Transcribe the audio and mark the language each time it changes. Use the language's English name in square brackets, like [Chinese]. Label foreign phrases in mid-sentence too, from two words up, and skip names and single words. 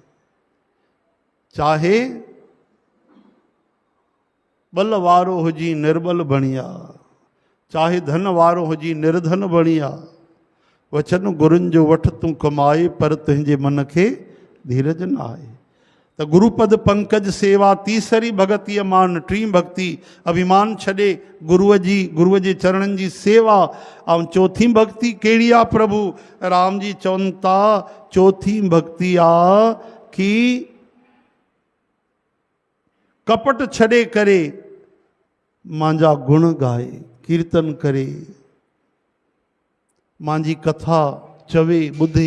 [Sindhi] चाहे बल वारो हुजी निर्बल बणिया, चाहे धन वारो हुजी निर्धन बणिया, वचन गुरुनि जो वठ तूं कमाए, पर तुंहिंजे मन खे धीरज न आहे। त [Awadhi] गुरुपद पंकज सेवा, तीसरी भगति अमान, [Sindhi] टीं भक्ति अभिमान छॾे गुरुअ जे चरणनि जी सेवा। ऐं चौथी भक्ति कहिड़ी आहे प्रभु? राम जी चवनि था चौथी भक्ति आहे कि कपट छॾे करे मुंहिंजा गुण गाए, कीर्तन करे, मुंहिंजी कथा चवे, ॿुधे।